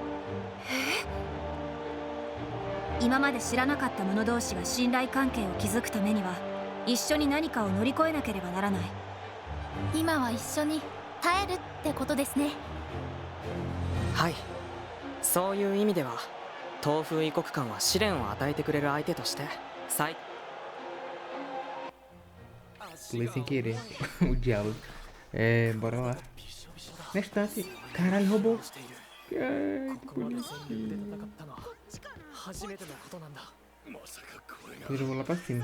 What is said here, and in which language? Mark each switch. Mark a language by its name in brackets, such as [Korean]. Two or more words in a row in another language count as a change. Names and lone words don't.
[Japanese] 今まで知らなかった者同士が信頼関係を築くためには一緒に何かを乗り越えなければならない。今は一緒に耐えるってことですね。はい、そういう意味では東風異国間は試練を与えてくれる相手として最 [Portuguese] Pulei sem querer o diálogo. Bora lá. Na estante. Caralho, roubou. Ai, que bonitinho. Eu vou lá pra cima.